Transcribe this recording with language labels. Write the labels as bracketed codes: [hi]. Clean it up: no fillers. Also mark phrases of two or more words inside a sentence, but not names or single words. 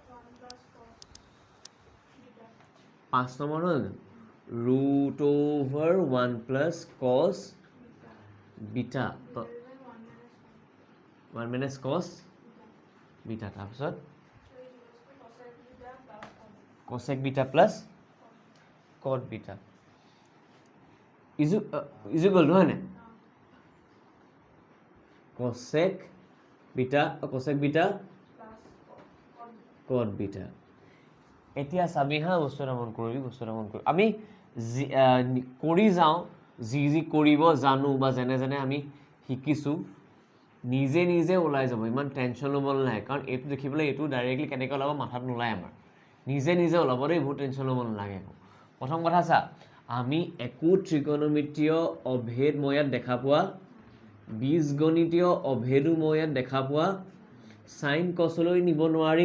[as] 5 নম্বৰ হ'ল √1 [en] plus cos beta 1 minus cos beta [as] তাৰপিছত [en] cosec beta plus cot beta is equal to [as] হয় না [en] cosec beta cot beta [as] এতিয়া চাবি হা বস্তু এটা মন কৰিবি আমি কৰি যাওঁ যি কৰিব জানো বা যেনে আমি শিকিছোঁ নিজে ওলাই যাব ইমান টেনশ্যন ল'ব নালাগে কাৰণ এইটো দেখিবলৈ এইটো ডাইৰেক্টলি কেনেকৈ ওলাব মাথাত নোলায় আমাৰ নিজে ওলাব দেই বহুত টেনশ্যন ল'ব নালাগে প্ৰথম কথা চা আমি একো ত্ৰিকোণমিতীয় অভেদ মই ইয়াত দেখা পোৱা বীজগণিতীয় অভেদো মই ইয়াত দেখা পোৱা চাইন কচলৈ নিব নোৱাৰি